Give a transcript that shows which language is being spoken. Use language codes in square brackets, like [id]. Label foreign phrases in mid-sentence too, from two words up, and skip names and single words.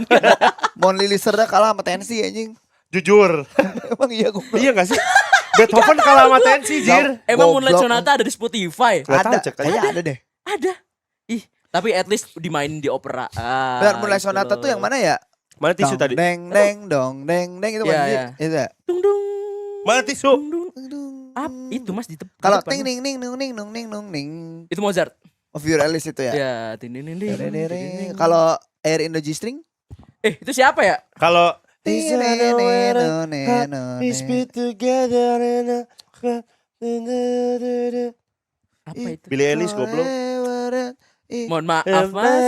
[id] Mon Lili Serda kalah sama Tensi anjing. Jujur. Emang iya goblok. Iya gak sih? Beethoven kalah sama Tensi, Jir. Emang Goblok. Moonlight Sonata ada di Spotify? Gak tahu, Ada, cek aja. kayaknya ada deh. Ada. Ih, tapi [en] at least [id] dimainin di opera. Benar, Moonlight Gitu Sonata loh. tuh yang mana ya? Mana tisu tadi? Deng deng dong deng deng itu Iya, kan iya. itu ya. Dung dung. Mana tisu? Dung dung. Itu Mas di Kalau depan, ting Mas. ning ning nung ning nung ning nung ning Itu Mozart. [en] of your Alice [id] itu ya. Ya, tin. Kalau Air in the G-string Itu siapa ya? Kalau [en] Is together [id] Apa itu? Billie Eilish goblok. Mohon maaf, Mas.